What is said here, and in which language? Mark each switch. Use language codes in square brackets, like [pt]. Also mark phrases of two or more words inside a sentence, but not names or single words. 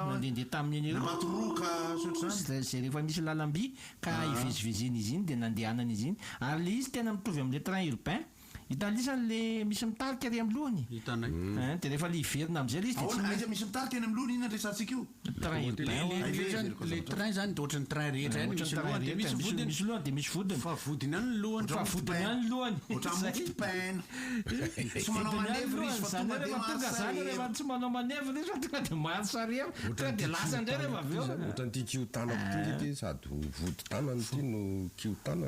[mg] nandendeha tamin'iny zay rehefa misy lalamby ka ivezivezeny izy iny dia nandehanana izy iny ary le izy tena mitovy amin'le [fr] train urbain [mg] itanisan'le misy mitarika ary amin'ny lohany hitanay dia rehefa le iverina amin'izay le izy dia misy mitarika any amin'ny lohany iny andresantsika io [fr] train urbain [mg] le train zany dia ohatrany train rehetra any misy lohany dia misy vodiny misy lohany dia misy vodiny fa vodiny any ny lohany fa vodiny any ny lohany ohatrany motopaina tsy manao manevre izy fa tonga dia zany rehefa tsy manao manevre izy fa tonga dia mahasary tonga dia lasa indray rehefa avy eo ohatrany ty kiotanako ty ty sady vody tanany ty no kiotanany